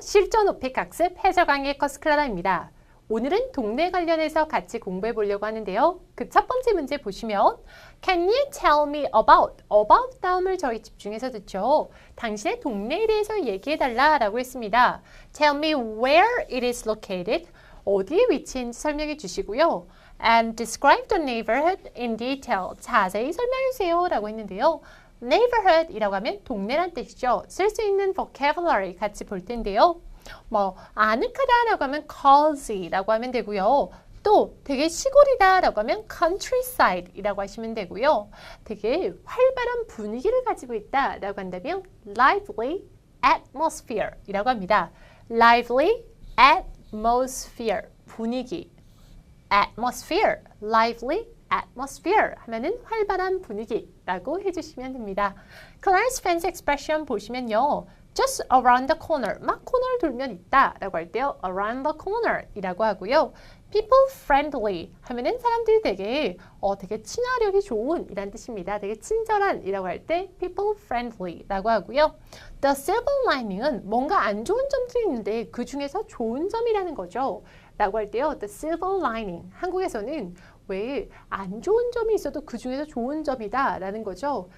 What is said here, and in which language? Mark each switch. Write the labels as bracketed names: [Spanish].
[Korean] 실전 오픽 학습 해설 강의 커스클라라입니다. 오늘은 동네 관련해서 같이 공부해 보려고 하는데요. 그 첫 번째 문제 보시면 [English] Can you tell me about [Korean] 다음을 저희 집중해서 듣죠. 당신의 동네에 대해서 얘기해 달라 라고 했습니다. [English] Tell me where it is located. [Korean] 어디에 위치했는지 설명해 주시고요. [English] And describe the neighborhood in detail. [Korean] 자세히 설명해 주세요 라고 했는데요. neighborhood 이라고 하면 동네란 뜻이죠. 쓸 수 있는 vocabulary 같이 볼 텐데요. 아늑하다라고 하면 cozy라고 하면 되고요. 또 되게 시골이다라고 하면 countryside이라고 하시면 되고요. 되게 활발한 분위기를 가지고 있다라고 한다면 lively atmosphere이라고 합니다. lively atmosphere 분위기 atmosphere lively atmosphere 하면은 활발한 분위기라고 해주시면 됩니다. [English] Clarence Fan's expression [Korean] 보시면요. [English] just around the corner, [Korean] 막 코너를 돌면 있다 라고 할 때요. [English] around the corner [Korean] 이라고 하고요. people friendly 하면은 사람들이 되게 친화력이 좋은 이란 뜻입니다. 되게 친절한 이라고 할 때 people friendly 라고 하고요. the silver lining은 뭔가 안 좋은 점들이 있는데 그 중에서 좋은 점이라는 거죠. 라고 할 때요. the silver lining 한국에서는 왜 안 좋은 점이 있어도 그 중에서 좋은 점이다 라는 거죠.